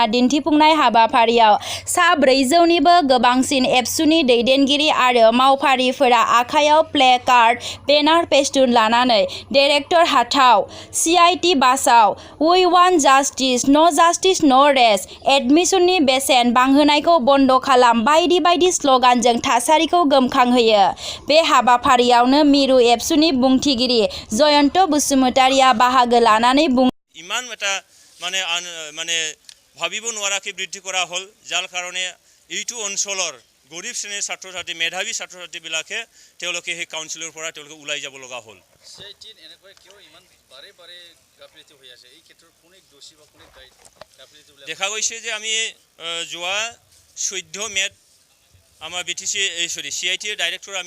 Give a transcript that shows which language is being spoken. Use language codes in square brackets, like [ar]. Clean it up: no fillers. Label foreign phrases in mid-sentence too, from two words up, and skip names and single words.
[brx] दिन्थिफुंनाय हाबाफारियाव सा 400निबो गोबांसिन एबसुनि दैदेनगिरि आरो मावफारिफोरा आखायाव प्ले कार्ड बेनार फेस्टुन लानानै डाइरेक्टर हाथाव CIT बासाव [en] we want justice no justice no rest [brx] एडमिशननि बेसेन बांहोनायखौ बन्द खालाम बायदि बायदि स्लगानजों थासारिखौ गोमखांहोयो। बे हाबाफारियावनो मिरु एबसुनि बुंथिगिरि जयन्त बसुमतारिया बाहागो लानानै [as] इमान এটা মানে ভাবিব নোৱাৰাকৈ বৃদ্ধি কৰা হ'ল যাৰ কাৰণে এইটো অঞ্চলৰ গৰীব শ্ৰেণীৰ ছাত্ৰ ছাত্ৰী মেধাৱী ছাত্ৰ ছাত্ৰীবিলাকে তেওঁলোকে সেই কাউন্সিলৰ পৰা তেওঁলোকে ওলাই যাব লগা হ'ল। দেখা গৈছে যে আমি যোৱা 14 মেত আমাৰ CITৰ ডাইৰেক্টৰ আমি